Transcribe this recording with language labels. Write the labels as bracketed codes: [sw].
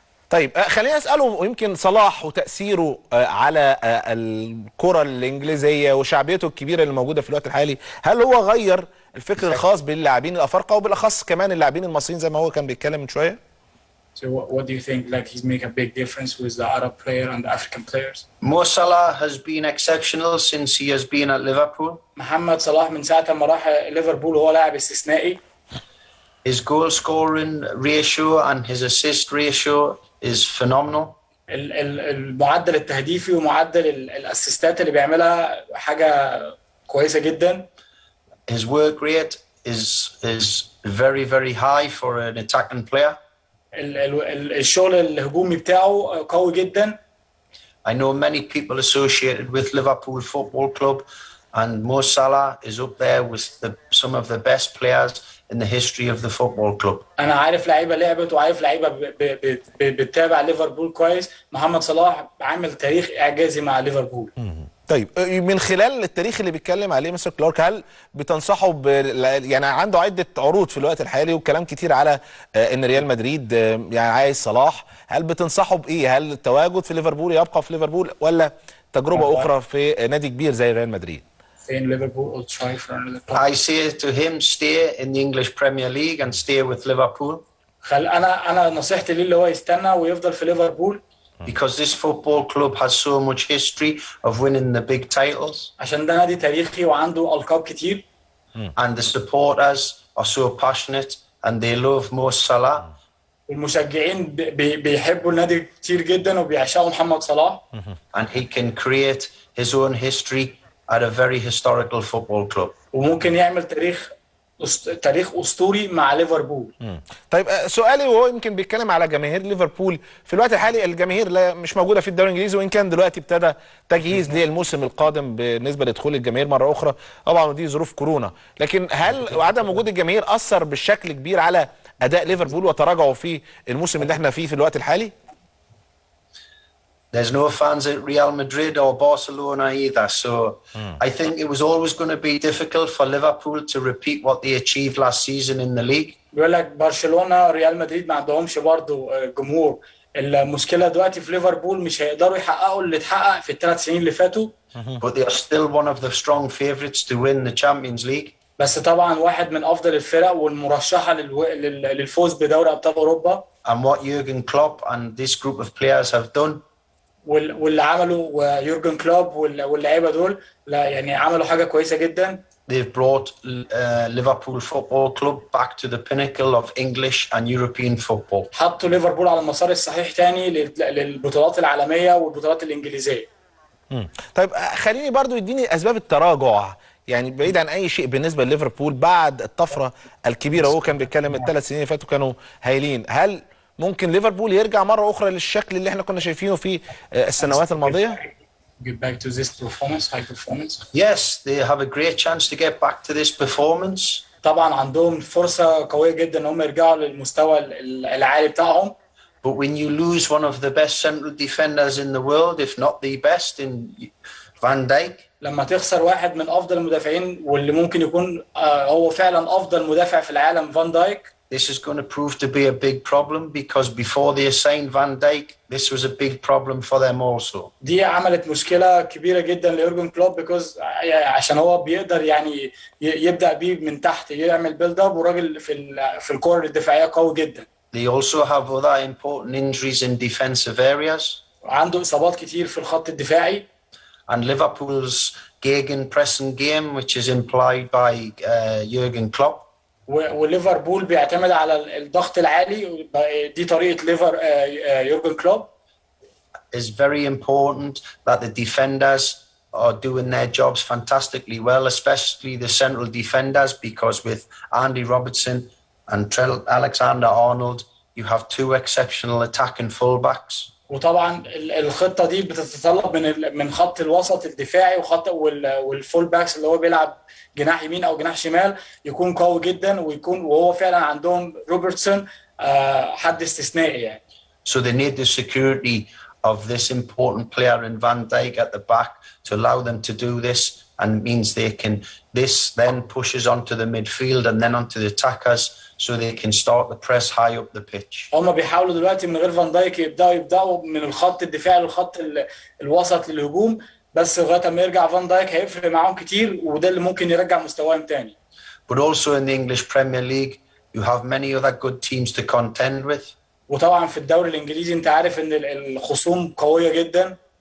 [ar] طيب خلينا اساله يمكن صلاح وتاثيره على الكره الانجليزيه وشعبيته الكبيره اللي موجوده في الوقت الحالي، هل هو غير الفكر الخاص باللاعبين الافارقه وبالاخص كمان اللاعبين المصريين زي ما هو كان بيتكلم من شويه؟ [en] So what do you think? Like he's make a big difference with the Arab player and the African players? Mo Salah has been exceptional since he has been at Liverpool. [ar] محمد صلاح من ساعة ما راح ليفربول وهو لاعب استثنائي. [en] His goal scoring ratio and his assist ratio is phenomenal. [ar] المعدل التهديفي ومعدل الاسيستات اللي بيعملها حاجة كويسة جدا. [en] His work rate is very high for an attacking player. [ar] الشغل الهجومي بتاعه قوي جدا. [en] I know many people associated with Liverpool Football Club, and Mo Salah is up there with some of the best players in the history of the football club. [ar] أنا عارف لعيبة لعبت وعارف لعيبة بتتابع ليفربول كويس. محمد صلاح عامل تاريخ إعجازي مع ليفربول. طيب من خلال التاريخ اللي بيتكلم عليه مستر كلارك، هل بتنصحه يعني عنده عده عروض في الوقت الحالي وكلام كتير على ان ريال مدريد يعني عايز صلاح، هل بتنصحه بايه؟ هل التواجد في ليفربول يبقى في ليفربول ولا تجربه اخرى في نادي كبير زي ريال مدريد؟ [en] In Liverpool or try for another. I say to him, stay in the English Premier League and stay with Liverpool. [ar] أنا نصيحتي ليه اللي هو يستنى ويفضل في ليفربول. [en] Because this football club has so much history of winning the big titles. [ar] عشان ده نادي تاريخي وعنده ألقاب كتير. [en] And the supporters are so passionate and they love Mo Salah. [ar] والمشجعين بيحبوا النادي كتير جدا وبيعشقوا محمد صلاح. And he can create his own history at a very historical football club. وممكن يعمل تاريخ تاريخ اسطوري مع ليفربول. طيب سؤالي، وهو يمكن بيتكلم على جماهير ليفربول في الوقت الحالي. الجماهير مش موجوده في الدوري الانجليزي، وان كان دلوقتي ابتدى تجهيز للموسم القادم بالنسبه لدخول الجماهير مره اخرى، طبعا ودي ظروف كورونا. لكن هل عدم وجود الجماهير اثر بالشكل كبير على اداء ليفربول وتراجعه في الموسم اللي احنا فيه في الوقت الحالي؟ [en] There's no fans at Real Madrid or Barcelona either. So I think it was always going to be difficult for Liverpool to repeat what they achieved last season in the league. [ar] بيقول لك برشلونه ريال مدريد ما عندهمش برضو جمهور. المشكله دلوقتي في ليفربول مش هيقدروا يحققوا اللي اتحقق في الثلاث سنين اللي فاتوا. [en] But they are still one of the strong favorites to win the Champions League. [ar] بس طبعا واحد من افضل الفرق والمرشحه للفوز بدوري ابطال اوروبا. [en] And what Jurgen Klopp and this group of players have done, [ar] واللي عمله يورجن كلوب واللعيبه دول، لا يعني عملوا حاجه كويسه جدا. [en] they've brought Liverpool Football Club back to the pinnacle of English and European football. [ar] حطوا ليفربول على المسار الصحيح تاني للبطولات العالميه والبطولات الانجليزيه. طيب خليني برضو يديني اسباب التراجع، يعني بعيد عن اي شيء بالنسبه لليفربول بعد الطفره الكبيره. هو كان بيتكلم الثلاث سنين اللي فاتوا كانوا هايلين. هل ممكن ليفربول يرجع مره اخرى للشكل اللي احنا كنا شايفينه في السنوات الماضيه؟ [en] Get back to this performance, high performance. Yes, they have a great chance to get back to this performance. [ar] طبعا عندهم فرصه قويه جدا ان هم يرجعوا للمستوى العالي بتاعهم. [en] But when you lose one of the best central defenders in the world, if not the best, in Van Dijk, [ar] لما تخسر واحد من افضل المدافعين واللي ممكن يكون هو فعلا افضل مدافع في العالم، فان دايك. [en] this is going to prove to be a big problem because before they signed Van Dijk, this was a big problem for them also. [ar] دي عملت مشكله كبيره جدا ليورجن كلوب [en] because [ar] عشان هو بيقدر يعني يبدا بيه من تحت، يعمل بيلد اب، وراجل في الكور الدفاعيه قوي جدا. [en] They also have other important injuries in defensive areas. [ar] عنده اصابات كتير في الخط الدفاعي. [en] And Liverpool's gegenpressing game, which is implied by Jurgen Klopp, [ar] وليفربول بيعتمد على الضغط العالي، دي طريقه يورجن كلوب. [en] is very important that the defenders are doing their jobs fantastically well, especially the central defenders, because with Andy Robertson and Trent Alexander-Arnold, you have two exceptional attacking fullbacks. [ar] وطبعا الخطه دي بتتطلب من خط الوسط الدفاعي والفول باكس اللي هو بيلعب جناح يمين او جناح شمال يكون قوي جدا، وهو فعلا عندهم روبرتسون حد استثنائي يعني. [en] So they need the security of this important player in Van Dijk at the back to allow them to do this, and means this then pushes onto the midfield and then onto the attackers so they can start the press high up the pitch. [ar] هم بيحاولوا دلوقتي من غير فان دايك يبداوا من الخط الدفاعي للخط الوسط للهجوم، بس لغايه ما يرجع فان دايك هيفرق معاهم كتير، وده اللي ممكن يرجع مستواهم تاني. [en] But also in the English Premier League you have many other good teams to contend with. [ar] وطبعا في الدوري الانجليزي انت عارف ان الخصوم قويه جدا.